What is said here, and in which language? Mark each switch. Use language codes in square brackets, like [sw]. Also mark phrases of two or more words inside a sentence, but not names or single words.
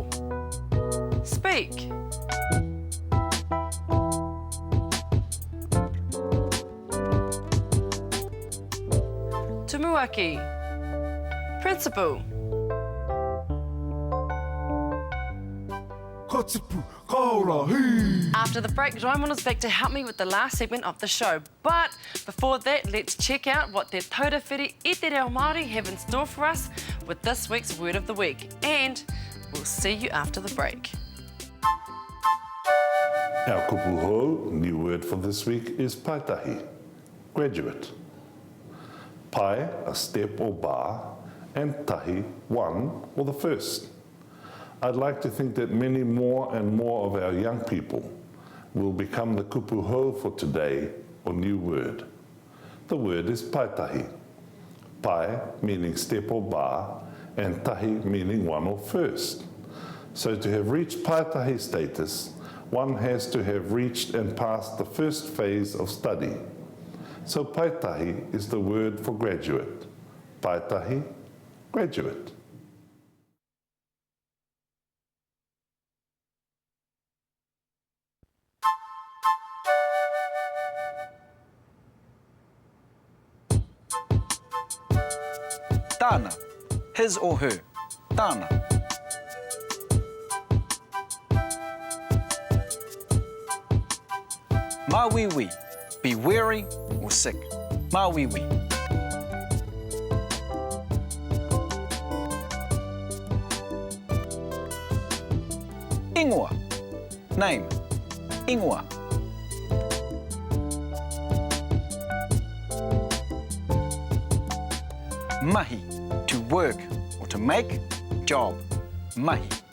[en] Speak. Tumuaki. Principal. [mi] Ka tipu, ka ora, hei! [en] After the break, Raimon is back to help me with the last segment of the show. But before that, let's check out what [mi] te taurewhiri i te reo Māori [en] have in store for us with this week's Word of the Week. And we'll see you after the break. Our kupuho, new word for this week, is paitahi, graduate. Pai, a step or bar, and tahi, one or the first. I'd like to think that many more and more of our young people will become the kupuho for today, or new word. The word is paitahi. Pai meaning step or bar, and tahi meaning one or first. So to have reached paitahi status, one has to have reached and passed the first phase of study. So paitahi is the word for graduate. Paitahi, graduate. Tāna, his or her. [mi] Tāna. Māwiwi, [en] be weary or sick. [mi] Māwiwi. Ingoa, name. Ingoa. Mahi, [en] to work or to make, job. [mi] Mahi.